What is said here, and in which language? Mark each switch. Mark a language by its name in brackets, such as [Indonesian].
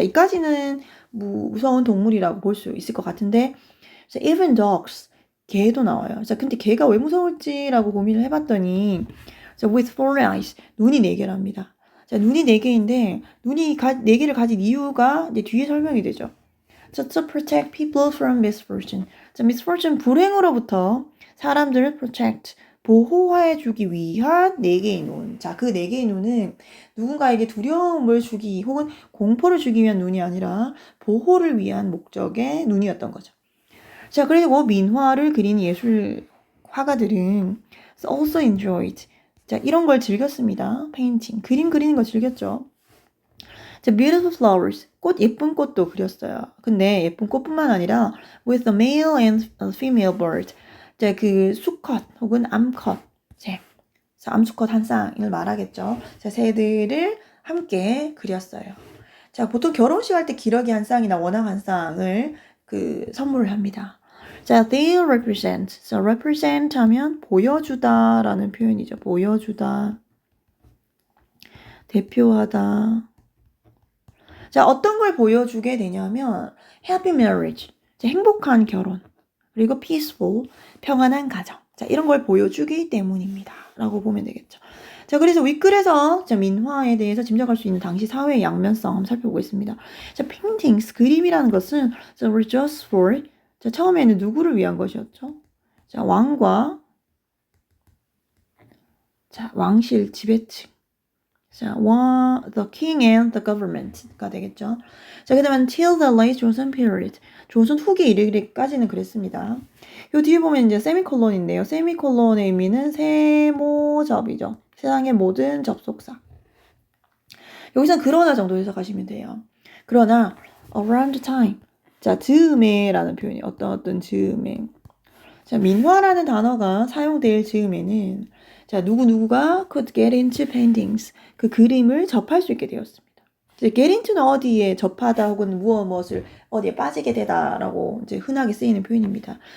[Korean] 자, 이까지는 무서운 동물이라고 볼 수 있을 것 같은데 자, [English] even dogs, [Korean] 개도 나와요. 자, 근데 개가 왜 무서울지라고 고민을 해봤더니 자, [English] with four eyes, [Korean] 눈이 4개랍니다. 자, 눈이 4개인데 눈이 4개를 가진 이유가 이제 뒤에 설명이 되죠. [English] 자, to protect people from misfortune. [Korean] 자, misfortune 불행으로부터 사람들을 protect 보호해주기 위한 4개의 눈. 자, 그 4개의 눈은 누군가에게 두려움을 주기 혹은 공포를 주기 위한 눈이 아니라 보호를 위한 목적의 눈이었던 거죠. 자, 그리고 민화를 그린 예술 화가들은 [English] also enjoyed. [Korean] 자, 이런 걸 즐겼습니다. painting. 그림 그리는 거 즐겼죠. 자, [English] beautiful flowers. [Korean] 예쁜 꽃도 그렸어요. 근데 예쁜 꽃뿐만 아니라 [English] with a male and a female bird. [Korean] 자, 그 수컷 혹은 암컷 새. 자, 암수컷 한 쌍을 말하겠죠. 자, 새들을 함께 그렸어요. 자, 보통 결혼식 할 때 기러기 한 쌍이나 원앙 한 쌍을 선물을 합니다. [English] 자, they represent. [Korean] 자, represent 하면 보여주다라는 표현이죠. 보여주다. 대표하다. 자, 어떤 걸 보여주게 되냐면 [English] happy marriage. [Korean] 자, 행복한 결혼. 그리고 peaceful. 평안한 가정. 자, 이런 걸 보여주기 때문입니다. 라고 보면 되겠죠. 자, 그래서 윗글에서 자, 민화에 대해서 짐작할 수 있는 당시 사회의 양면성 한번 살펴보겠습니다. 자, paintings, 그림이라는 것은 자, [English] were just for [Korean] 자, 처음에는 누구를 위한 것이었죠? 자, 왕과 자, 왕실 지배층. [English] 자, the king and the government가 [Korean] 되겠죠. [English] 자, [Korean] 그 다음에 [English] until the late Joseon period. [Korean] 조선 후기 이르기까지는 그랬습니다. 요 뒤에 보면 이제 세미콜론인데요. 세미콜론의 의미는 세모접이죠. 세상의 모든 접속사. 여기서는 그러나 정도 해석하시면 돼요. 그러나 [English] around time. [Korean] 자, 즈음에라는 표현이 어떤 즈음에. 자, 민화라는 단어가 사용될 즈음에는 자, 누구누구가 [English] could get into paintings. [Korean] 그 그림을 접할 수 있게 되었습니다. 이제 get into는 어디에 접하다 혹은 무엇을 어디에 빠지게 되다라고 이제 흔하게 쓰이는 표현입니다.